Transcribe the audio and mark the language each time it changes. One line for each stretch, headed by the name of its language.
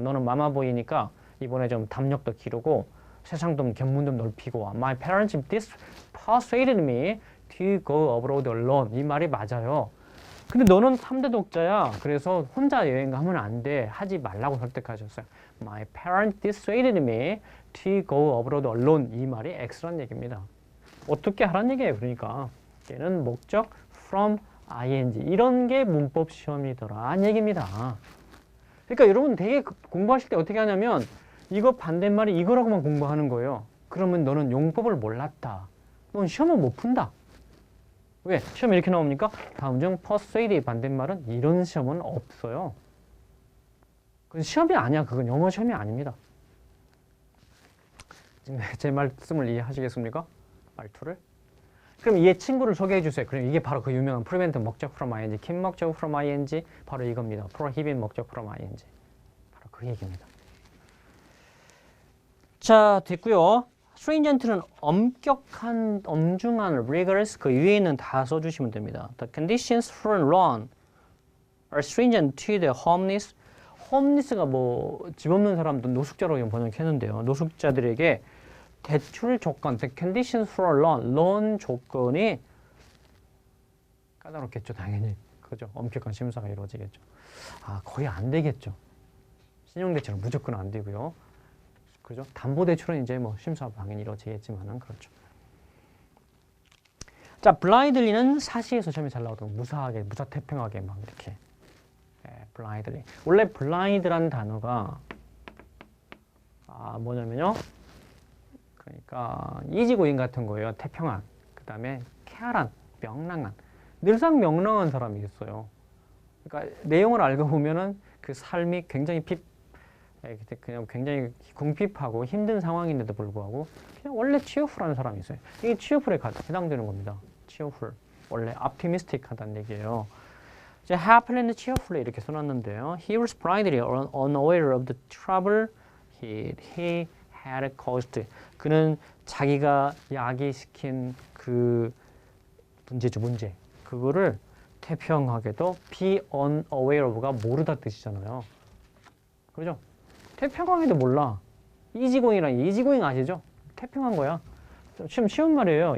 Korean: 너는 마마보이니까 이번에 좀 담력도 기르고 세상 좀 견문 좀 넓히고
English: My parents persuaded me to go abroad alone
Korean: 이 말이 맞아요. 근데 너는 3대 독자야. 그래서 혼자 여행 가면 안 돼. 하지 말라고 설득하셨어요.
English: My parents dissuaded me to go abroad alone
Korean: 이 말이 X란 얘기입니다. 어떻게 하란 얘기예요. 그러니까 얘는 목적 from ing 이런 게 문법 시험이더라 얘기입니다. 그러니까 여러분 되게 공부하실 때 어떻게 하냐면 이거 반대말이 이거라고만 공부하는 거예요. 그러면 너는 용법을 몰랐다. 넌 시험은 못 푼다. 왜? 시험에 이렇게 나옵니까? 다음 중 persuade의 반대말은 이런 시험은 없어요. 그건 시험이 아니야. 그건 영어 시험이 아닙니다. 제 말씀을 이해하시겠습니까? 말투를. 그럼 얘 친구를 소개해 주세요. 그럼 이게 바로 그 유명한 prevent 목적 from ing, keep 목적 from ing 바로 이겁니다. prohibit 목적 from ing. 바로 그 얘기입니다. 자, 됐고요. stringent는 엄격한, 엄중한, rigorous 그 위에 있는 다 써주시면 됩니다.
English: The conditions for loan are stringent to the homeless.
Korean: homeless가 뭐 집 없는 사람도 노숙자로 번역했는데요. 노숙자들에게 대출 조건,
English: the conditions for loan
Korean: 조건이 까다롭겠죠, 당연히. 그죠? 엄격한 심사가 이루어지겠죠. 아, 거의 안 되겠죠. 신용대출은 무조건 안 되고요. 그죠? 담보대출은 이제 뭐 심사 당연히 이루어지겠지만은 그렇죠. 자, blindly는 사시에서 시험이 잘 나오던 무사하게, 무사태평하게 막 이렇게. blindly. 원래 blind라는 단어가 뭐냐면요. 그러니까 이지고잉 같은 거예요. 태평한. 그 다음에 쾌활한, 명랑한. 늘상 명랑한 사람이 있어요. 그러니까 내용을 알고 보면은 그 삶이 굉장히 그냥 굉장히 궁핍하고 힘든 상황인데도 불구하고 그냥 원래 cheerful한 사람이 있어요. 이게 cheerful에 해당되는 겁니다. cheerful. 원래 optimistic하다는 얘기예요. 이제 happily and cheerfully 이렇게 써놨는데요.
English: He was blindly unaware of the trouble he had caused.
Korean: 그는 자기가 야기시킨 그 문제. 그거를 태평하게도 be unaware of가 모르다 뜻이잖아요. 그죠? 태평하게도 몰라. 이지고잉이란 이지고잉 아시죠? 태평한 거야. 좀 쉬운 말이에요.